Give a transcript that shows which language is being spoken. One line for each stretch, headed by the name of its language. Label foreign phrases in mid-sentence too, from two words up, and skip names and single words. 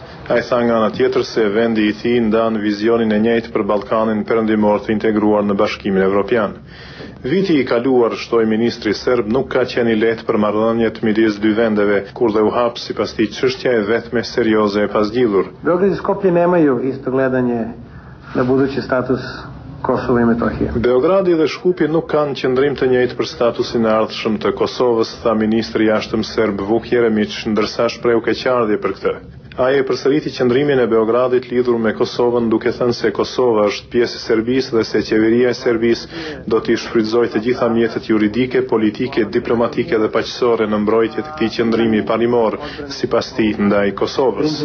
Albanian: Ai tha nga ana tjetër se vendi i tij ndan vizionin e njëjtë për Ballkanin Perëndimor të integruar në Bashkimin Evropian. Viti i kaluar, shtoi ministri serb, nuk ka qenë i lehtë për marrëdhëniet midis dy vendeve, kur dhe u hap sipas tij çështja e vetme serioze e pasgjidhur.
Serbian: Beograd i Skopje nemaju isto gledanje na budući status Kosova i Metohije.
Albanian: Beogradi dhe Shkupi nuk kanë qëndrim të njëjtë për statusin e ardhshëm të Kosovës, tha ministri i Jashtëm serb Vuk Jeremić, ndërsa shpreu keqardhje për këtë. Ai e përsëriti qëndrimin e Beogradit lidhur me Kosovën, duke thënë se Kosova është pjesë e Serbisë dhe se qeveria e Serbisë do t'i shfrytëzojë të gjitha mjetet juridike, politike, diplomatike dhe paqësore në mbrojtje të këtij qëndrimi parimor, sipas tij ndaj Kosovës.